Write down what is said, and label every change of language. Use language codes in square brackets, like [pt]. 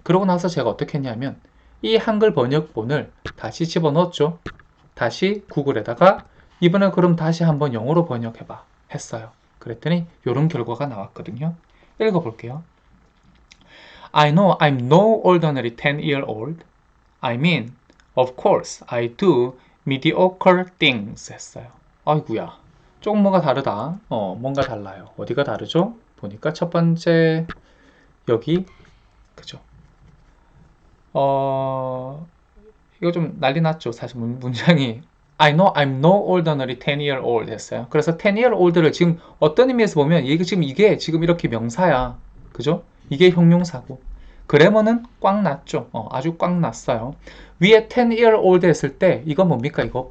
[ko] 그러고 나서 제가 어떻게 했냐면 이 한글 번역본을 다시 집어넣었죠. 다시 구글에다가 이번에 그럼 다시 한번 영어로 번역해봐 했어요. 그랬더니 이런 결과가 나왔거든요. 읽어볼게요. [en] I know I'm no ordinary 10-year-old. I mean, of course, I do mediocre things [ko] 했어요. 아이구야. 조금 뭔가 다르다. 뭔가 달라요. 어디가 다르죠? 보니까 첫 번째 여기 그죠? 이거 좀 난리 났죠. 사실 문장이 [en] I know I'm no ordinary 10-year-old [ko] 했어요. 그래서 10-year-old를 지금 어떤 의미에서 보면 이게 지금 이렇게 명사야. 그죠? 이게 형용사고. 그래머는 꽉 났죠. 아주 꽉 났어요. 위에 10-year-old 했을 때 이거 뭡니까?